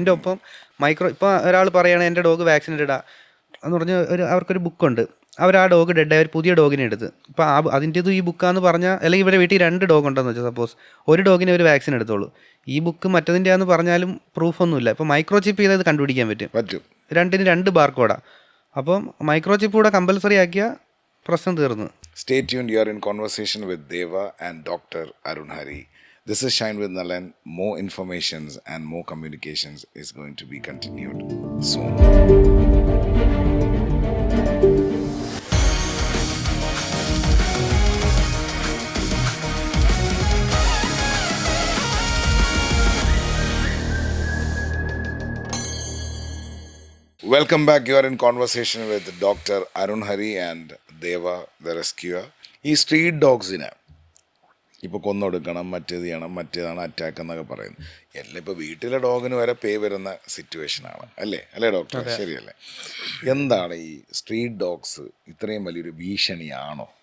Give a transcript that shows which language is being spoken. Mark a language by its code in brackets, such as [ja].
[ml] അതിൻ്റെ ഒപ്പം ഇപ്പോൾ ഒരാൾ പറയുകയാണ് എൻ്റെ ഡോഗ് വാക്സിനേറ്റഡാ എന്ന് പറഞ്ഞ് അവർക്കൊരു ബുക്കുണ്ട്, അവർ ആ ഡോഗ് ഡെഡായി ഒരു പുതിയ ഡോഗിനെ എടുത്ത്, ഇപ്പോൾ അതിൻ്റെത് ഈ ബുക്കാന്ന് പറഞ്ഞാൽ, അല്ലെങ്കിൽ ഇവരുടെ വീട്ടിൽ 2 ഡോഗ് ഉണ്ടെന്ന് വെച്ചാൽ സപ്പോസ്, ഒരു ഡോഗിനെ ഒരു വാക്സിൻ എടുത്തോളൂ, ഈ ബുക്ക് മറ്റതിൻ്റെ ആണെന്ന് പറഞ്ഞാലും പ്രൂഫൊന്നുമില്ല. ഇപ്പോൾ മൈക്രോ ചിപ്പ് ചെയ്തത് കണ്ടുപിടിക്കാൻ പറ്റും. 2ന് 2 ബാർകോഡാണ്. അപ്പം മൈക്രോ ചിപ്പ് കൂടെ കമ്പൽസറി ആക്കിയാൽ പ്രശ്നം തീർന്നു. [en] Stay tuned. You are in conversation with Deva and Dr. Arun Hari. This is Shine with Nalan. More informations and more communications is going to be continued soon. Welcome back. You are in conversation with Dr. Arun Hari and Deva the Rescuer. [ml] ഈ street ഡോഗ്സിനെ ഇപ്പോൾ കൊന്നൊടുക്കണം, മറ്റേത് ചെയ്യണം, മറ്റേതാണ് attack എന്നൊക്കെ പറയുന്നത്, എല്ലാം ഇപ്പോൾ വീട്ടിലെ ഡോഗിന് വരെ പേ വരുന്ന സിറ്റുവേഷനാണ് അല്ലേ ഡോക്ടർ? ശരിയല്ലേ? എന്താണ് ഈ സ്ട്രീറ്റ് ഡോഗ്സ് ഇത്രയും വലിയൊരു ഭീഷണിയാണോ?